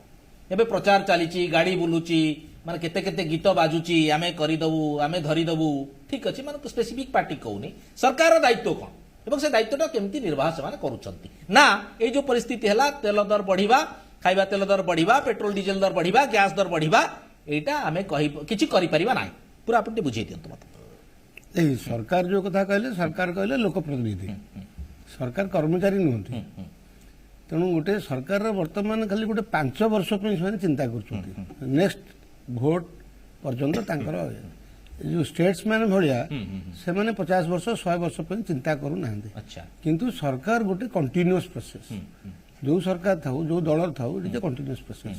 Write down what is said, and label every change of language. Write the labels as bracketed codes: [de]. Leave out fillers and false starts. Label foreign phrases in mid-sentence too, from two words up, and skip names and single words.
[or] ଏବେ ପ୍ରଚାର ଚାଲିଛି, ଗାଡ଼ି ବୁଲୁଛି, ମାନେ କେତେ କେତେ ଗୀତ ବାଜୁଛି, ଆମେ କରିଦେବୁ, ଆମେ ଧରିଦେବୁ, ଠିକ ଅଛି, ମାନେ [en] specific party [or] କହୁନି। ସରକାରର ଦାୟିତ୍ୱ କ'ଣ ଏବଂ ସେ ଦାୟିତ୍ୱଟା କେମିତି ନିର୍ବାହ ସେମାନେ କରୁଛନ୍ତି? ନା ଏଇ ଯୋଉ ପରିସ୍ଥିତି ହେଲା, ତେଲ ଦର ବଢିବା, ଖାଇବା ତେଲ ଦର ବଢିବା, ପେଟ୍ରୋଲ ଡିଜେଲ ଦର ବଢିବା, ଗ୍ୟାସ ଦର ବଢିବା, ଏଇଟା ଆମେ କିଛି କରିପାରିବା ନାହିଁ। ପୁରା ଆପଣ ଟିକେ ବୁଝେଇ ଦିଅନ୍ତୁ ମତେ। ଏଇ ସରକାର ଯେ କଥା କହିଲେ ସରକାର କହିଲେ ଲୋକପ୍ରତିନିଧି, ସରକାର କର୍ମଚାରୀ ନୁହନ୍ତି। ତେଣୁ ଗୋଟେ ସରକାର ବର୍ତ୍ତମାନ ଖାଲି ଗୋଟେ 5 ବର୍ଷ ପାଇଁ ସେମାନେ ଚିନ୍ତା କରୁଛନ୍ତି, [en] next vote [or] ପର୍ଯ୍ୟନ୍ତ ତାଙ୍କର ଯୋଉ ଷ୍ଟେଟ୍ସମ୍ୟାନ ଭଳିଆ ସେମାନେ 50 ବର୍ଷ 100 ବର୍ଷ ପାଇଁ ଚିନ୍ତା କରୁନାହାନ୍ତି। କିନ୍ତୁ ସରକାର ଗୋଟେ [en] continuous process, [or] ଯୋଉ ସରକାର ଥାଉ ଯୋଉ ଦଳର ଥାଉ, [en] it is a continuous process.